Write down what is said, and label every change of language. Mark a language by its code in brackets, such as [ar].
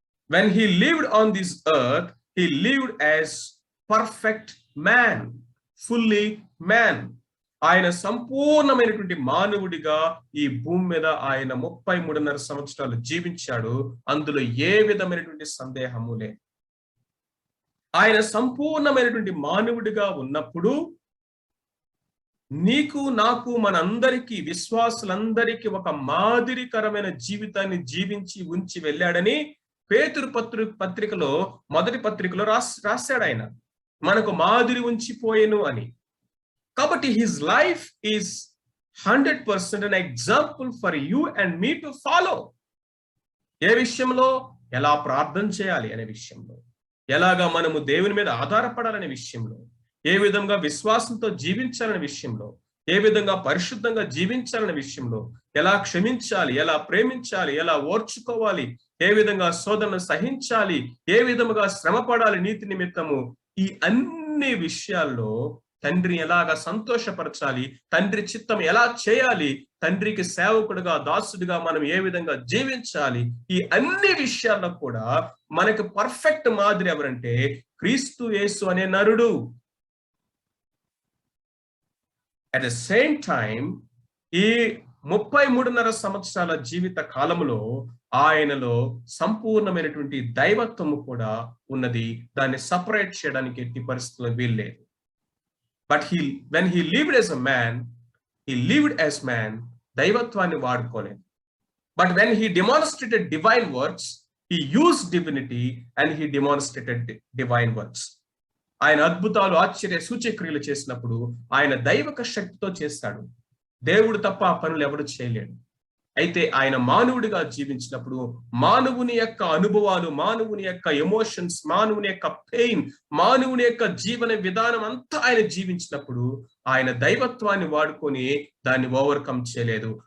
[en] When he lived on this earth, he lived as perfect man, fully man. [te] ఆయన సంపూర్ణమైనటువంటి మానవుడిగా ఈ భూమి మీద ఆయన 33.5 సంవత్సరాలు జీవించాడు. అందులో ఏ విధమైనటువంటి సందేహము లేదు. ఆయన సంపూర్ణమైనటువంటి మానవుడిగా ఉన్నప్పుడు నీకు నాకు మనందరికీ విశ్వాసులందరికీ ఒక మాదిరికరమైన జీవితాన్ని జీవించి ఉంచి వెళ్ళాడని పేతురు పత్రికలో మొదటి పత్రికలో రాశాడు. ఆయన మనకు మాదిరి ఉంచిపోయేను అని. [en] కాబట్టి his life is 100% an example for you and me to follow. [te] ఏ విషయంలో? ఎలా ప్రార్థన చేయాలి అనే విషయంలో, ఎలాగా మనము దేవుని మీద ఆధారపడాలనే విషయంలో, ఏ విధంగా విశ్వాసంతో జీవించాలనే విషయంలో, ఏ విధంగా పరిశుద్ధంగా జీవించాలనే విషయంలో, ఎలా క్షమించాలి, ఎలా ప్రేమించాలి, ఎలా ఓర్చుకోవాలి, ఏ విధంగా శోధనను సహించాలి, ఏ విధముగా శ్రమ పడాలి నీతి నిమిత్తము, ఈ అన్ని విషయాల్లో తండ్రిని ఎలాగా సంతోషపరచాలి, తండ్రి చిత్తం ఎలా చేయాలి, తండ్రికి సేవకుడుగా దాసుడిగా మనం ఏ విధంగా జీవించాలి, ఈ అన్ని విషయాల్లో కూడా మనకు పర్ఫెక్ట్ మాదిరి ఎవరంటే క్రీస్తు యేసు అనే నరుడు. [en] at the same time [te] ఈ 33.5 సంవత్సరాల జీవిత కాలంలో ఆయనలో సంపూర్ణమైనటువంటి దైవత్వము కూడా ఉన్నది. దాన్ని సపరేట్ చేయడానికి ఎట్టి పరిస్థితుల్లో వీల్లేదు. [en] But when he lived as a man, he lived as man. [te] దైవత్వాన్ని వాడుకోలేదు. [en] But when he demonstrated divine works, he used divinity and he demonstrated divine works. [te] ఆయన అద్భుతాలు, ఆశ్చర్య సూచక్రియలు చేసినప్పుడు ఆయన దైవక శక్తితో చేస్తాడు. దేవుడు తప్ప ఆ పనులు ఎవడు చేయలేడు. అయితే ఆయన మానవుడిగా జీవించినప్పుడు మానవుని యొక్క అనుభవాలు, మానవుని యొక్క ఎమోషన్స్, మానవుని యొక్క పెయిన్, మానవుని యొక్క జీవన విధానం అంతా ఆయన జీవించినప్పుడు ఆయన దైవత్వాన్ని వాడుకొని దాన్ని ఓవర్కమ్ చేయలేదు.